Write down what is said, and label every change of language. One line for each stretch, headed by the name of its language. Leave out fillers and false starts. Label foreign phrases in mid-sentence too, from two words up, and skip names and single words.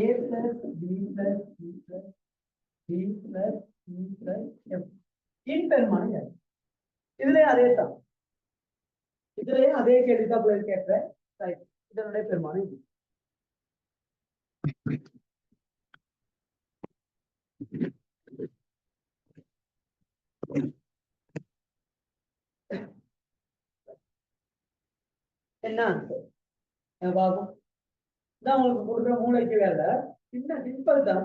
English: plus B plus C plus D plus E plus F
Tamil: இன் பெருமானம் இதுலயும் அதே தான். இதுலயும் அதே கேள்விதான் போய் கேட்கிறேன். ரைட் இதனுடைய பெருமானம் இது. என்ன பாபம் தான் உங்களுக்கு கொடுக்குற மூளைக்கு வேலை சின்ன சிம்பிள் தான்.